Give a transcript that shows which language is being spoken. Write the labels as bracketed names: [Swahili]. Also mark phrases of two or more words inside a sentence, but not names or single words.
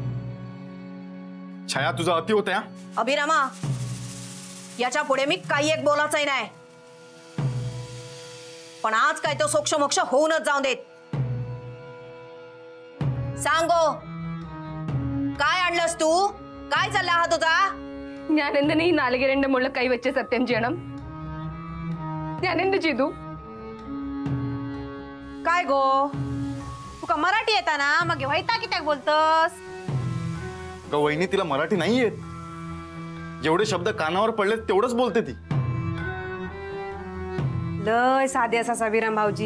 [Marathi] छाया तुझा अति होत्या. अभिरामा याच्या पुढे मी काही एक बोलायचंही नाही. पण आज काय तो सोक्ष मोक्ष होऊनच जाऊन देत. सांगो काय आणलंस तू? काय चालला हा तुझा? [Malayalam] ഞാനെന്തിനാ ഈ നാളികേരന്റെ മുകളിൽ കൈവച്ച് സത്യം ചെയ്യണം? ഞാൻ എന്ത് ചെയ്തു? [Konkani] काय गो तुका मराठी येता ना मग व्हायता कित्याक बोलतस? [Marathi] का वहिनी तिला मराठी नाही येत? जेवढे शब्द कानावर पडले तेवढंच बोलते ती. [Konkani] लय साधे असा सविराम भाऊजी.